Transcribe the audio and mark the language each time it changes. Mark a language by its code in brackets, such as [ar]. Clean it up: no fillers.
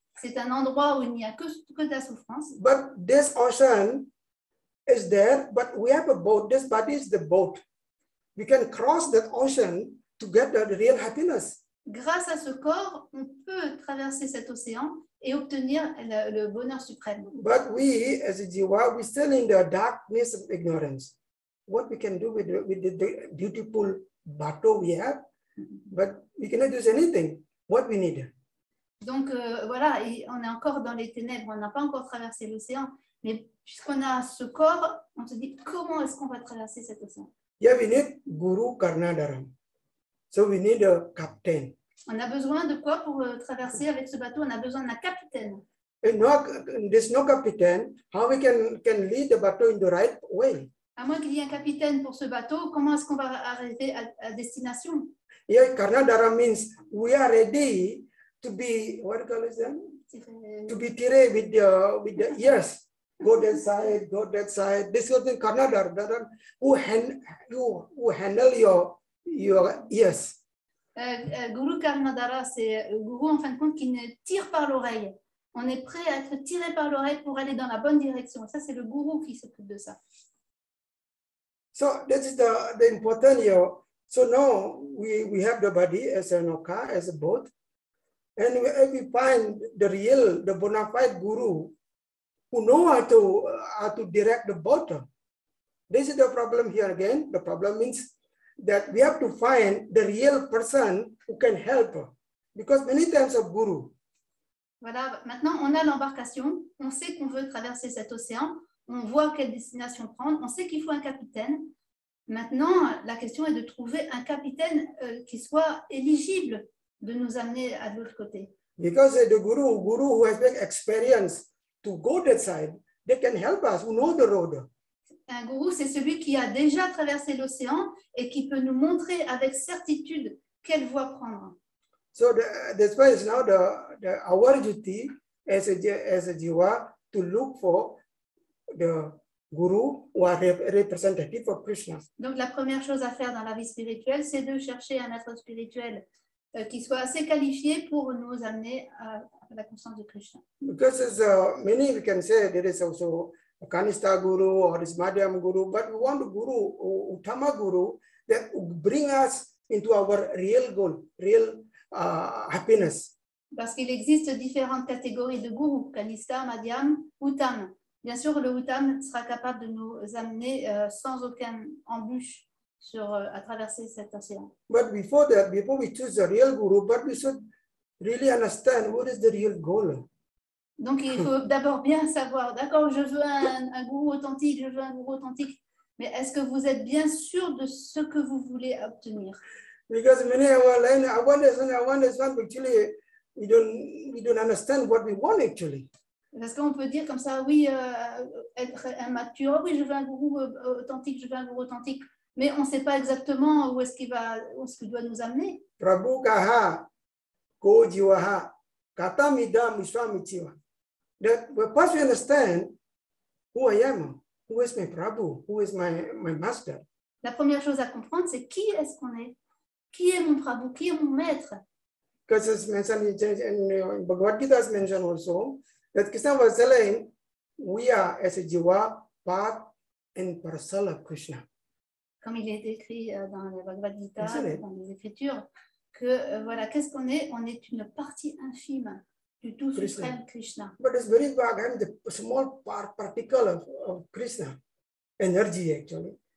[fr] C'est un endroit où il n'y a que de la souffrance. [en] But this ocean is there, but we have a boat. This body is the boat. We can cross that ocean to get the real happiness. [fr] Grâce à ce corps, on peut traverser cet océan et obtenir le bonheur suprême. [en] But we, as a jiva, we still in the darkness of ignorance. What we can do with the beautiful bateau we have, but we cannot do anything. What we need. [fr] Donc voilà, on est encore dans les ténèbres, on n'a pas encore traversé l'océan, mais puisqu'on a ce corps, on se dit comment est-ce qu'on va traverser cet océan? [en] Yeah, we need Guru Karnadaram. So we need a captain. [fr] On a besoin de quoi pour traverser avec ce bateau? On a besoin d'un capitaine. [en] There's no captain. How we can lead the bateau in the right way? [fr] À moins qu'il y ait un capitaine pour ce bateau, comment est-ce qu'on va arriver à destination? [en] Yeah, Karnadaram means we are ready to be, what do you call it? To be tiré with the ears. Go that side, go that side. This is the Karnadaram who handle your ears. [fr] Guru Karnadara, c'est le gourou en fin de compte qui ne tire par l'oreille. On est prêt à être tiré par l'oreille pour aller dans la bonne direction. Ça, c'est le gourou qui s'occupe de ça. [en] So this is the important here. So now we have the body as an car, as a boat. And if we find the bona fide guru who know how to direct the boat. This is the problem here again. The problem means that we have to find the real person who can help. Because many times of guru. [fr] Voilà, maintenant on a l'embarcation, on sait qu'on veut traverser cet océan, on voit quelle destination prendre, on sait qu'il faut un capitaine. Maintenant, la question est de trouver un capitaine qui soit éligible de nous amener à l'autre côté. [en] Because the guru who has been experience to go that side, they can help us, who know the road. [fr] Un gourou, c'est celui qui a déjà traversé l'océan et qui peut nous montrer avec certitude quelle voie prendre. [en] So that's why it's now our duty as a jiva to look for the guru who are representative of Krishna. [fr] Donc la première chose à faire dans la vie spirituelle, c'est de chercher un être spirituel qui soit assez qualifié pour nous amener à la conscience de Krishna. [en] Because many we can say there is also a Kanishta guru or is Madhyam guru, but we want a guru, Uttama guru, that bring us into our real goal, real happiness. [fr] Parce qu'il existe différentes catégories de gourous, Kanishta, Madhyam, Uttam. Bien sûr, le Uttam sera capable de nous amener sans aucune embûche à traverser cet océan. [en] But before that, before we choose the real guru, but we should really understand what is the real goal. [fr] Donc, il faut d'abord bien savoir, d'accord, je veux un gourou authentique, je veux un gourou authentique, mais est-ce que vous êtes bien sûr de ce que vous voulez obtenir? [en] Because many I want this one, actually, we don't understand what we want actually. [fr] Parce qu'on peut dire comme ça, oui, être un mature, oui, je veux un gourou authentique, je veux un gourou authentique, mais on ne sait pas exactement où est-ce qu'il doit nous amener. [sa] Prabhu kaha, ko jivaha, kata midam iswamichiva. [en] That first we understand who I am, who is my Prabhu, who is my master. [fr] La première chose à comprendre, c'est qui est-ce qu'on est? Qui est mon Prabhu? Qui est mon maître? [en] Because it's mentioned in Bhagavad Gita is mentioned also that Krishna was telling we are as a jiva part and parcel of Krishna. [fr] Comme il est écrit dans le Bhagavad Gita, dans les Écritures, que voilà, qu'est-ce qu'on est? On est une partie infime du tout suprême Krishna. [en] But it's very big. I'm the small particle of Krishna energy actually.